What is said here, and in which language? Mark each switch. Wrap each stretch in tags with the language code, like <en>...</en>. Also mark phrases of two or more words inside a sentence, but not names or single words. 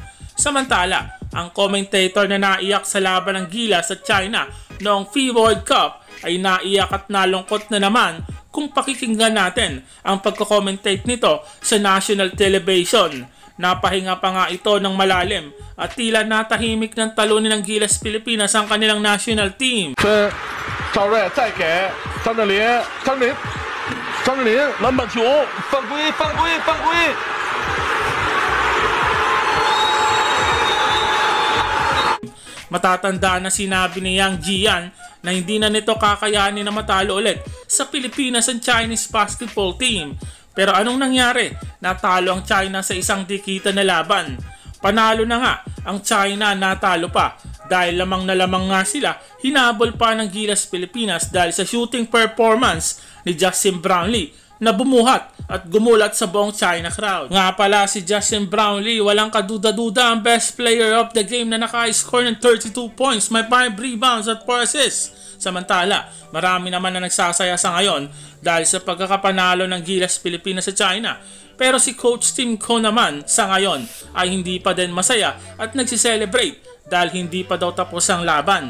<tl>Samantala, ang commentator na naiyak sa laban ng Gilas at China noong FIBA World Cup ay naiyak at nalungkot na naman kung pakikinggan natin ang pagko-commentate nito sa</tl> <en>national television.</en> <tl>Napahinga pa nga ito ng malalim at tila natahimik ng talunin ng Gilas Pilipinas ang kanilang</tl> <en>national team.</en> <zh>张镇麟篮板球犯规，犯规，犯规！</zh> <tl>Matatandaan na sinabi ni Yang Jian na hindi na nito kakayanin na matalo ulit sa Pilipinas ang</tl> <en>Chinese basketball team.</en> <tl>Pero anong nangyari? Natalo ang China sa isang dikita na laban. Panalo na nga ang China, natalo pa. Dahil lamang na lamang nga sila, hinabol pa ng Gilas Pilipinas dahil sa</tl> <en>shooting performance</en> <tl>ni Justin Brownlee na bumuhat at gumulat sa buong China crowd. Nga pala si Justin Brownlee, walang kaduda-duda ang</tl> <en>best player of the game</en> <tl>na naka-score ng 32 points, may 5 rebounds at 4 assists. Samantala, marami naman na nagsasaya sa ngayon dahil sa pagkakapanalo ng Gilas Pilipinas sa China. Pero si Coach Tim Ko naman sa ngayon ay hindi pa din masaya at nagsiselebrate dahil hindi pa daw tapos ang laban.</tl>